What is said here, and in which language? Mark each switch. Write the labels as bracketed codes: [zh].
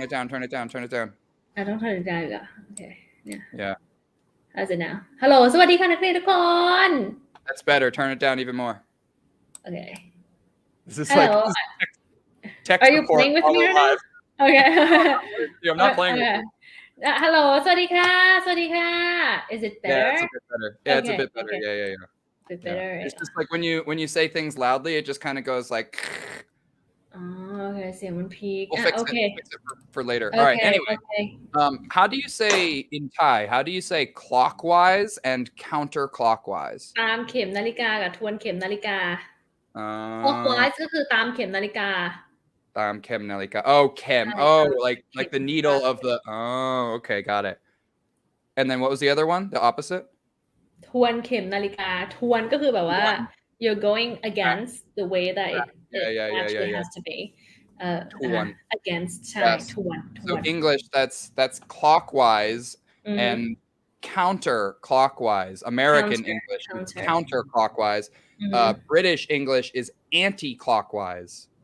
[en] Turn it down. I don't turn it down. Okay. Yeah. How's it now? Hello. [th] สวัสดีค่ะนักเรียนทุกคน [en] That's better. Turn it down even more. Okay. This is like text Are you playing with me right now? Okay. I'm not playing with you. Hello. [th] สวัสดีค่ะ [en] Is it better? Yeah, it's a bit better. Yeah, it's a bit better. Yeah. A bit better. It's just like when you say things loudly, it just kind of goes like. Okay. [th] เสียงมันพีค [en] We'll fix it for later. All right. Anyway, how do you say in Thai? How do you say clockwise and counterclockwise? [th] ตามเข็มนาฬิกากับทวนเข็มนาฬิกา clockwise ก็คือตามเข็มนาฬิกา ตามเข็มนาฬิกา [en] oh chem oh like the needle of the oh okay got it and then what was the other one the opposite [th] ทวนเข็มนาฬิกาทวนก็คือแบบว่า [en] you're going against the way that it actually has to be [th] ทวน against ใช่ทวน [en] so English that's clockwise and counterclockwise American English is counterclockwise British English is anti-clockwise